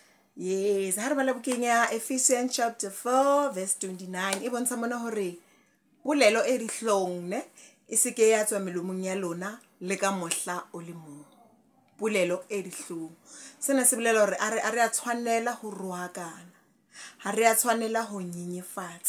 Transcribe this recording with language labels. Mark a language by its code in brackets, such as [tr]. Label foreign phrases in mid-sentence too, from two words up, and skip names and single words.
[st] Yes, ha re bala bukeng ya [en] Ephesians chapter 4 verse 29 [st] e bontsha mona hore polelo e dihlong ne e se ke ya tswa melomong ya lona le ka mohla o le mong. Polelo e dihlong sena se bolela hore a re a tshwanela ho rohakana, ha re a tshwanela ho nyenyefatsa.